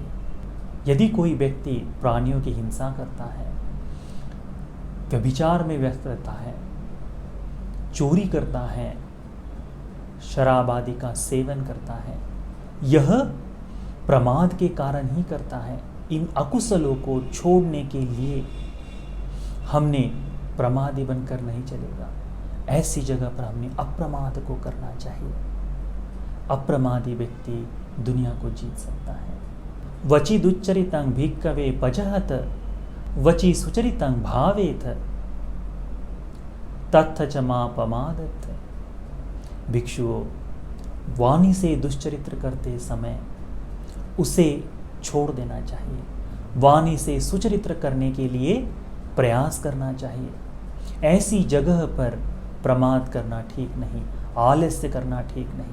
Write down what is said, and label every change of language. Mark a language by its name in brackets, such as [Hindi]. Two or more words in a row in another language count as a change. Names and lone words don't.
[Hindi] यदि कोई व्यक्ति प्राणियों की हिंसा करता है, व्यभिचार में व्यस्त रहता है, चोरी करता है, शराब आदि का सेवन करता है, यह प्रमाद के कारण ही करता है। इन अकुशलों को छोड़ने के लिए हमने प्रमादी बनकर नहीं चलेगा। ऐसी जगह पर हमने अप्रमाद को करना चाहिए। अप्रमादी व्यक्ति दुनिया को जीत सकता है। [Pali] वचि दुच्चरितं भिक्खवे पजहत वचि सुचरितं भावेथ तत्थ चमापमादत्थ। [Hindi] भिक्षुओं, वाणी से दुष्चरित्र करते समय उसे छोड़ देना चाहिए, वाणी से सुचरित्र करने के लिए प्रयास करना चाहिए। ऐसी जगह पर प्रमाद करना ठीक नहीं, आलस्य करना ठीक नहीं।